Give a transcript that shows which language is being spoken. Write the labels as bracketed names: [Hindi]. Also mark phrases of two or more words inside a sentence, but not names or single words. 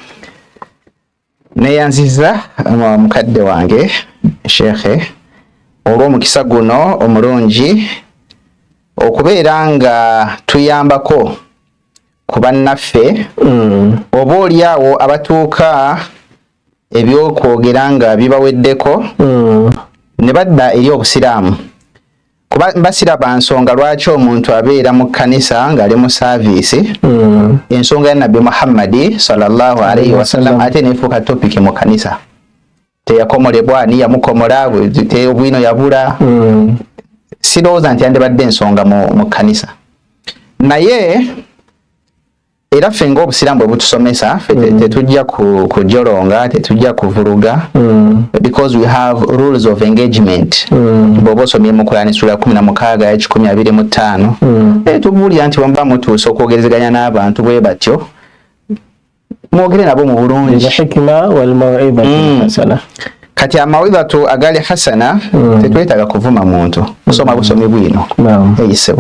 [Ganda] Neyanziza mukadde wange Sheikh olw'omukisa guno omulungi okubeera nga tuyambako ku bannaffe oba oliawo abatuuka ebyokwogera nga bibaweddeko ne badda eri obusiraamu. Kuba basiraba nsonga lwaki omuntu abeera mu kkanisa ng'ali mu saaviisi, ensonga ya Nabbi Muhammad [Arabic] صلى الله عليه وسلم [Ganda] ate neefuuka topiki mu kkanisa. Teyakomolebwa ni yamukomola, obwino yabula. Sirowooza nti yandibadde ensonga mu kkanisa. Naye era ffe ng'obusiraamu bwe butusomesa tetujja kujolonga, tetujja kuvuluga, [English] because we have rules of engagement. [Ganda] Bw'oba osomye mu Qur'an sura 16 ya 125 tubuulira nti bwe mutuusa okwogerezeganya n'abantu bwe batyo mwogere nabo mu bulungi. [Arabic] الحكمة والموعظة الحسنة. [Ganda] Kati amaw'izatu agali hasana tetwetaaga kuvuma muntu, kusoma busomi bwino eyisebo.